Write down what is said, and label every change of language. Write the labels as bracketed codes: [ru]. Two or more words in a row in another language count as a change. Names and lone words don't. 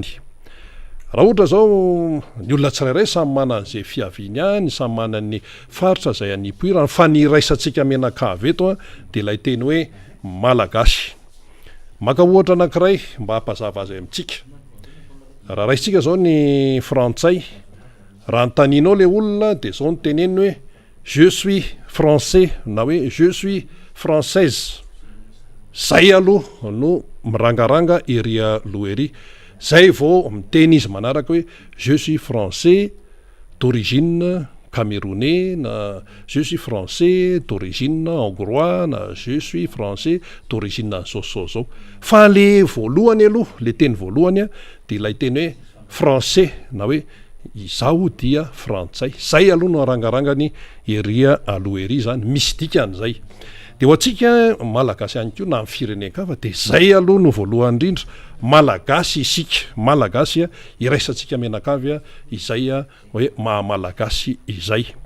[mg] Raha ohatra zao ny olona tsirairay samy mana an'izay fiaviany any, samy mana ny faritra zay anipoirany, fa ny raisantsika menakavy eto de ilay teny hoe malagasy. Maka ohatra anankiray mba hampazava azy amintsika. Raha raisitsika zao ny frantsay, raha nytaninao le olona de zao ny teneny hoe [fr] je suis français [mg] na hoe [fr] je suis française. [mg] Zay aloha no mirangaranga ery aloha ery. Zay vao miteny izy manaraka hoe [fr] je suis français d'origine camerounais, [mg] na [fr] je suis français d'origine hongrois, [mg] na [fr] je suis français d'origine [mg] zao. Fa le voalohany aloha, le teny voalohany de ilay teny hoe français na hoe izaho dia frantsay. Zay aloha no arangarangany eria aloha ery zany, misy dikan'izay. De ho antsika malagasy ihany koa na amin'ny firenenkafa de zay aloha no voalohany indrindra, malagasy isika, malagasy iraisantsika menakavy izay hoe mahamalagasy izay.